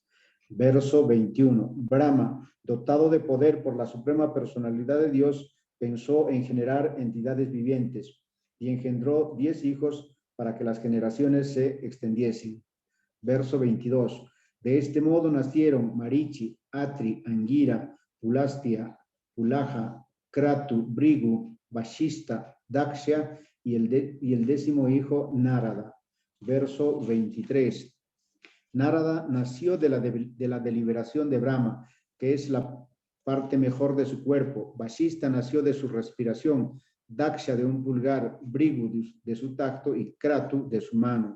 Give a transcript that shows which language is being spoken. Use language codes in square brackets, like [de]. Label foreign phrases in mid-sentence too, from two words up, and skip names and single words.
[es] Verso 21. Brahma, dotado de poder por la suprema personalidad de Dios, pensó en generar entidades vivientes y engendró 10 hijos para que las generaciones se extendiesen. Verso 22. De este modo nacieron Marichi, Atri, Angira, Pulastia, Pulaja, Kratu, Brigu, Vashista, Daksha y el 10º hijo Narada. Verso 23. Narada nació de la deliberación de Brahma, que es la parte mejor de su cuerpo. Vashista nació de su respiración, Daksha de un pulgar, Brigu de su tacto y Kratu de su mano.